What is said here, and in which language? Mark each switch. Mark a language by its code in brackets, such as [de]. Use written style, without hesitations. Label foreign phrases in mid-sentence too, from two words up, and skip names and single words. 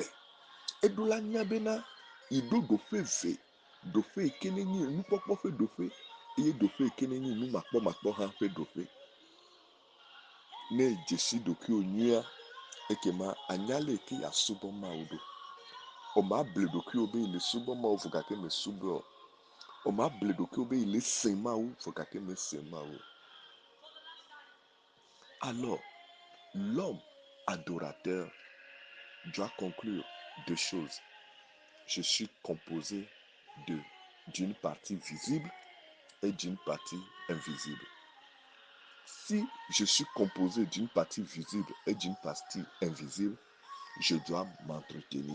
[ee] Eɖo la nya bena yiɖo ɖoƒe ve, ɖoƒe yi ke nenye nukpɔkpɔ ƒe ɖoƒe eye ɖoƒe yi ke nenye nu makpɔ hã ƒe ɖoƒe. Ne dzesi ɖokuiwò nyuia, ekema anya le ke asubɔ Mawu ɖo. O ma ble ɖokuiwò be le subɔ Mawu vɔ gake me subɔ. O ma ble ɖokuiwò be le se Mawu vɔ gake me se Mawu. [fr] Alors, l'homme adorateur doit conclure deux choses. Je suis composé d'une partie visible et d'une partie invisible. Si je suis composé d'une partie visible et d'une partie invisible, je dois m'entretenir.